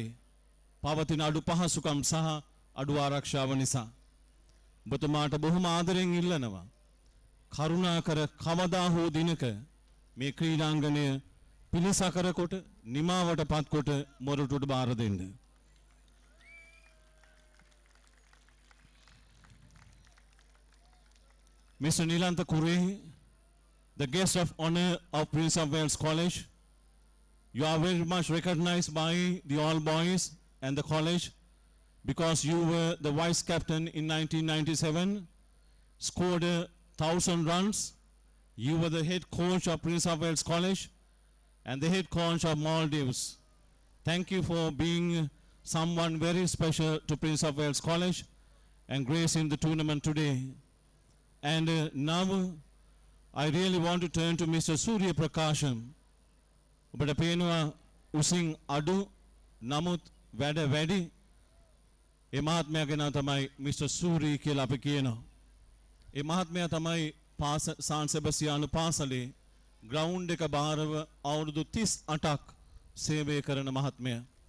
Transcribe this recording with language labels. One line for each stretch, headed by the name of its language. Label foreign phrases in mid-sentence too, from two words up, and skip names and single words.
Sinhala: පවතින අඩු පහසුකම් සහ අඩු ආරක්ෂාව නිසා. ඔබතුමාට බොහොම ආදරෙන් ඉල්ලනවා කරුණාකර කවදා හෝ දිනක මේ ක්‍රීඩාංගණය පිළිසකර කොට නිමාවට පත් කොට මොරටුවට බාර දෙන්න.
English: Mr. Nilanta Kure, the guest of honor of Prince of Wales College, you are very much recognized by the all boys and the college because you were the vice captain in 1997, scored 1,000 runs. You were the head coach of Prince of Wales College and the head coach of Maldives. Thank you for being someone very special to Prince of Wales College and gracing the tournament today. And now I really want to turn to Mr. Surya Prakasham.
Sinhala: ඔබට පේනවා උසින් අඩු නමුත් වැඩ වැඩි ඒ මහත්මයා ගැන තමයි මිස්ටර් සූරි කියලා අපි කියනවා. ඒ මහත්මයා තමයි සාන් සෙබස්තියානු පාසලේ ග්‍රවුන්ඩ් එක බාරව අවුරුදු 38ක් සේවය කරන මහත්මයා.